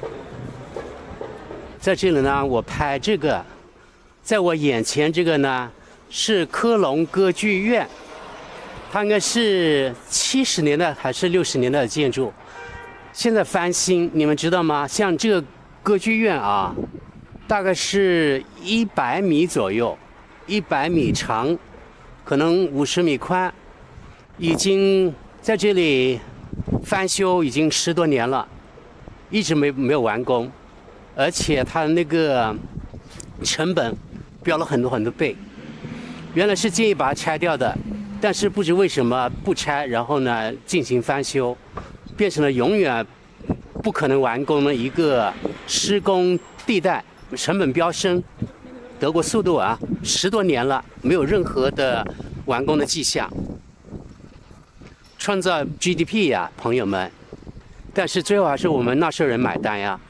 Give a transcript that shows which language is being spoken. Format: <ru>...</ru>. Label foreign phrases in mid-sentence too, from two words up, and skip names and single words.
<zh>在這裡呢，我拍這個，在我眼前這個呢是科隆歌劇院，它應該是70年代還是60年代的建築，現在翻新，你們知道嗎？像這個歌劇院啊，大概是100米左右，100米長，可能50米寬，已經在這裡翻修已經10多年了，一直沒有完工。而且它那個成本標了很多倍，原來是建議把它拆掉的，但是不知為什麼不拆，然後呢進行翻修，變成了永遠不可能完工的一個施工地帶，成本飆升。德國速度啊，10多年了，沒有任何的完工的跡象，創造 GDP 呀，朋友們，但是最後還是我們納稅人買單呀。</zh>